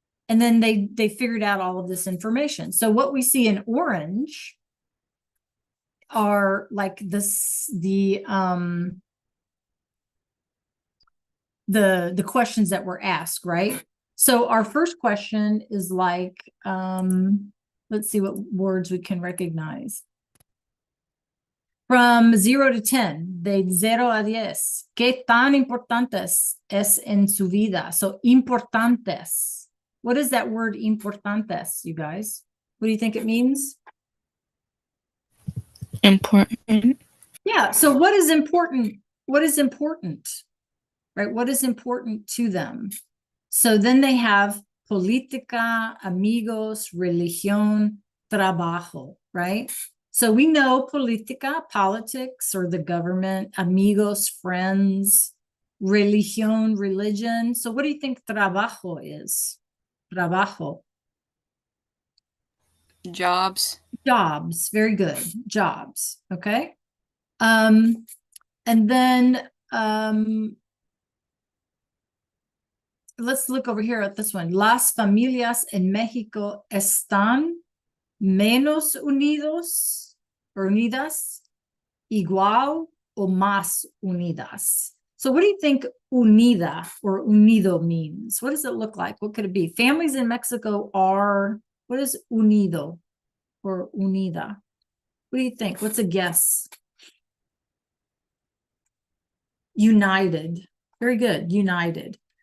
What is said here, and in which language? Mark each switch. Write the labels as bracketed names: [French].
[English] And then they figured out all of this information. So what we see in orange are like this, the questions that were asked, right? So our first question is like, let's see what words we can recognize. From 0 to 10, [Spanish] de 0 a 10, ¿qué tan importantes es en su vida? So importantes. [English] What is that word importantes, you guys? What do you think it means? Important. Yeah, so what is important? What is important? Right? What is important to them? So then they have política, amigos, religión, trabajo, right? So we know política, politics or the government, amigos, friends, religión, religion. So what do you think trabajo is? Trabajo. Jobs. Jobs. Very good. Jobs. Okay. And then let's look over here at this one. [Spanish] Las familias en México están menos unidos or unidas, igual o más unidas. [English] So what do you think unida or unido means? What does it look like? What could it be? Families in Mexico are, what is unido or unida? What do you think? What's a guess? United. Very good. United.